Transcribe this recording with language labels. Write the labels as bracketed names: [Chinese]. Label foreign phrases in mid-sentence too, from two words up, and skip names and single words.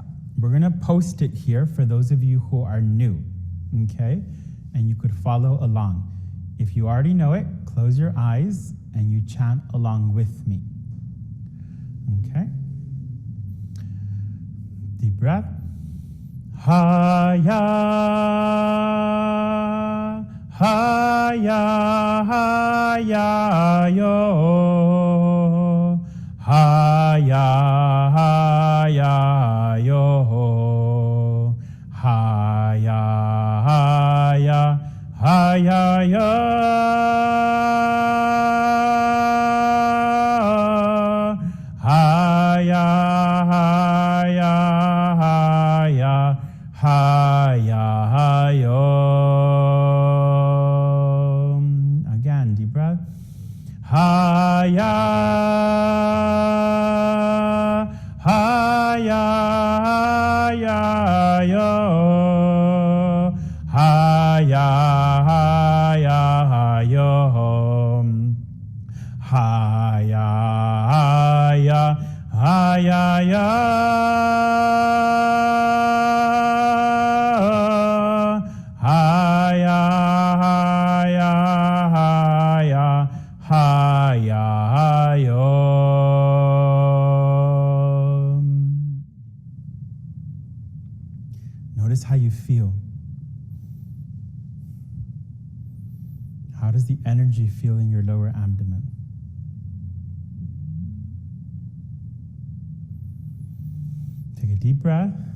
[English] We're going to post it here for those of you who are new, okay? And you could follow along. If you already know it, close your eyes and you chant along with me, okay? Deep breath. Ha-ya, ha-ya, ha-ya, yo. Ha-ya, ha-ya, yo. Ha-ya, ha-ya, ha-ya, yo. Ha-ya, ha-ya, ha-ya, ha-ya, yo. Again, deep breath. Ha-ya, ha-ya, ha-ya, yo. Ha-ya, ha-ya, yo. Ha-ya, ha-ya, ha-ya, yo. Ha-ya, ha-ya, ha-ya, ha-ya, yo. Notice how you feel. How does the energy feel in your lower abdomen? Take a deep breath.